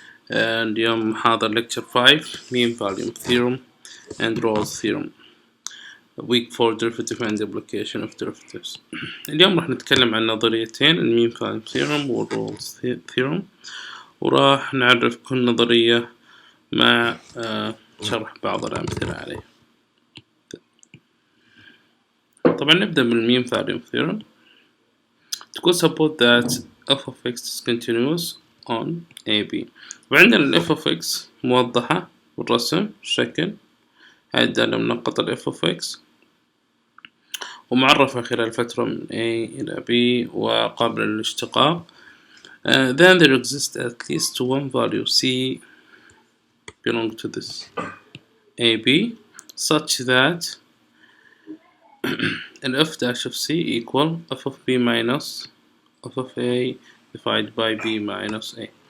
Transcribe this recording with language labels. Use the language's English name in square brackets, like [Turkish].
[Arabic] اليوم محاضرة [English] lecture 5 mean volume theorem and Rolle's theorem week 4 derivative and application of derivatives. [Arabic] اليوم راح نتكلم عن نظريتين mean volume theorem و Rolle's theorem، وراح نعرف كل نظرية مع شرح بعض الأمثلة عليه. طبعا نبدأ بالmean volume theorem. تقول [English] suppose that f of x is continuous on AB، [Arabic] وعندنا ال f of x موضحة بالرسم الشكل، هاي الدالة منقطة ال f of x ومعرفة خلال فترة من A إلى B وقابلة للاشتقاق. [English] Then there exists at least one value C belong to this AB such that ال f dash of C equal f of B minus f of A divided by B minus A.